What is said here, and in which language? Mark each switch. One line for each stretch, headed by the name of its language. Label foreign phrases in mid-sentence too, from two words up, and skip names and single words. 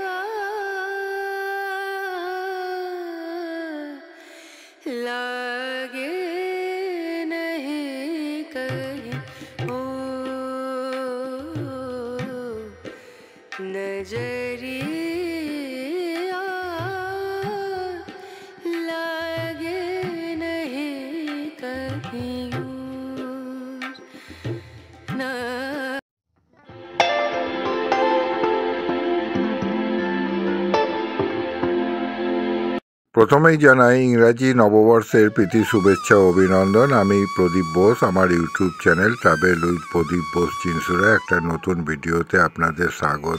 Hindi: लागे नहीं कहीं ओ नजरिया लागे नहीं कहीं ना
Bangla: প্রথমেই জানাই ইংরাজি নববর্ষের প্রীতি শুভেচ্ছা ও অভিনন্দন। আমি প্রদীপ বোস। আমার ইউটিউব চ্যানেল ট্রাভেল উইথ প্রদীপ বোস চিনসুরা একটা নতুন ভিডিওতে আপনাদের স্বাগত।